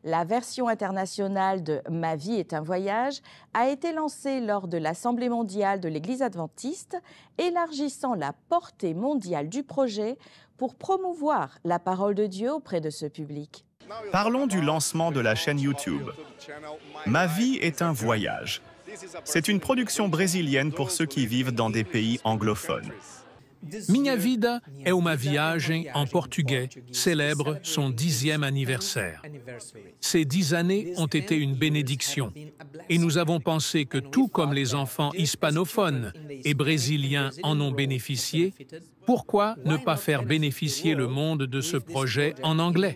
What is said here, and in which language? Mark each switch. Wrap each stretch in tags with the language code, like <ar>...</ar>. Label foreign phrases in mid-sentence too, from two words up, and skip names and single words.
<fr>La version internationale de « Ma vie est un voyage » a été lancée lors de l'Assemblée mondiale de l'Église adventiste, élargissant la portée mondiale du projet pour promouvoir la parole de Dieu auprès de ce public. Parlons du lancement de la chaîne YouTube. Ma vie est un voyage. C'est une production brésilienne pour ceux qui vivent dans des pays anglophones. Minha vida é uma viagem en portugais célèbre son 10e anniversaire. Ces 10 années ont été une bénédiction et nous avons pensé que tout comme les enfants hispanophones et brésiliens en ont bénéficié, pourquoi ne pas faire bénéficier le monde de ce projet en anglais?</fr>